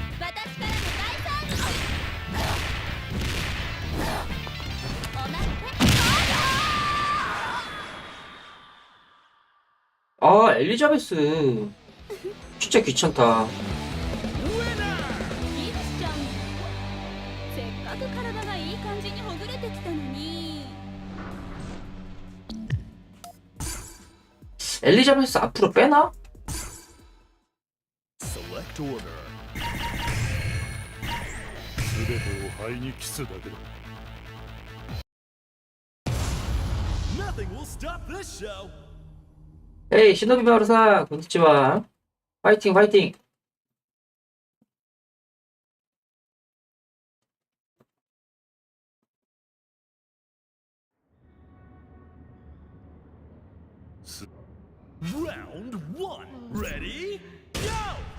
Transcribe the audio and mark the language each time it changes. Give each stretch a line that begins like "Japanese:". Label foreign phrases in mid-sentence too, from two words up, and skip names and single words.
Korean: 아, 엘리자베스 진짜 귀찮다.
Japanese: リツちゃん、せっかく体がいい感じにほぐれてきたのに。
Korean: 엘리자베스 앞으로 빼나?
English: Select order.
Japanese: 全てを灰に帰すだけだ。
English: Nothing will stop this show.
Korean: 에이, 시노비 마루사, 곤니치와. 파이팅, 파이팅.
English: Round 1. Ready? Go!